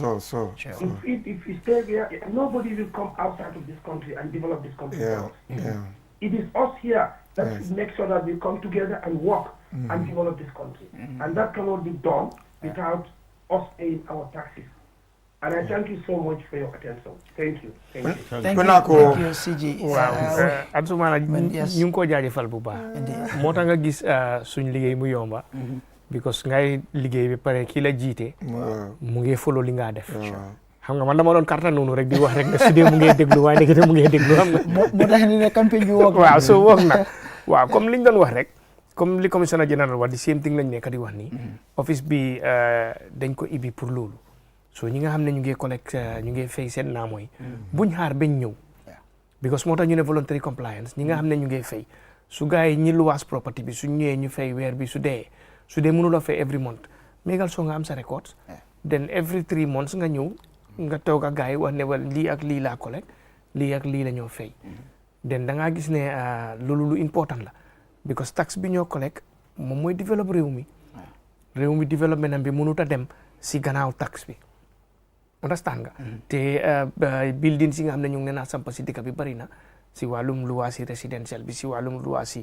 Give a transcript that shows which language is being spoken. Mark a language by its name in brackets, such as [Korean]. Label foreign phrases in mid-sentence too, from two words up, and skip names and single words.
[English] If we stay there, nobody will come outside of this country and develop this country for us. It is us here that should make sure that we come together and work and develop this country. And that cannot be done without us paying our taxes. And I thank you so much for your attention. Thank you. Thank you. Thank you, CG. [Wolof] Waaw Ansumana ñu ngi ko jaajëfal bu baax. Moo tax nga gis suñ liggéey mu yomba. Because ngay liggéey bi pare ki la jiite. Mu ngi follow li nga def. Xam nga man dama doon karta noonu rek di wax rek ne su dee mu ngi déglu waaye nekk mu ngi déglu xam nga. Moo tax ne campagne bi wok. Waaw so wok na. Waaw comme liñ doon wax rek. Comme li commissioner général wax di [English] same thing [Wolof] lañ nekk di wax nii. Office bi dañ ko ibi pour loolu. So ñi nga xam ne ñu ngi collect ñu ngi fay seen naa mooy buñ xaar bañ ñëw because moo tax ñu ne [English] voluntary compliance [Wolof] ñi nga xam ne ñu ngi fay su gars yi ñi luwaas property bi su ñëwee ñu fay weer bi su dee mënuloo fay [English] every month [Wolof] mégal soo nga am sa records [English] then every [Wolof] 3 months nga ñëw nga toog ak gars yi wax ne wala lii ak lii laa collect lii ak lii la ñoo fay then da ngaa gis ne loolu lu important la because tax bi ñoo collect moom mooy développe réew mi développement am bi mënut a dem si gannaaw tax bi understand nga te buildings yi nga xam ne ñu ngi leen a samp si dëkk bi bari na si wàllum luwaasi résidentiel bi si wàllum luwaasi